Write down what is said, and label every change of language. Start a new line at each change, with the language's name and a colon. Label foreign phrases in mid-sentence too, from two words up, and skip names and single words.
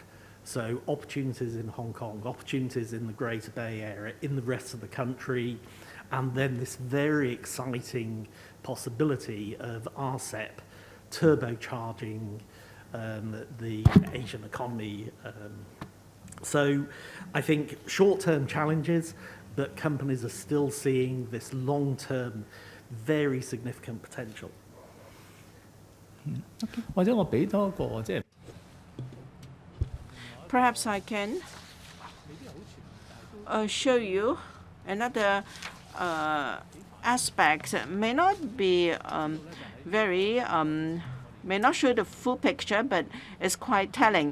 English: So opportunities in Hong Kong, opportunities in the Greater Bay Area, in the rest of the country, and then this very exciting possibility of RCEP turbocharging the Asian economy. So I think short-term challenges, but companies are still seeing this long-term, very significant potential.
Cantonese: 或者我俾多個即係
English: Perhaps I can show you another aspect. May not be may not show the full picture, but it's quite telling.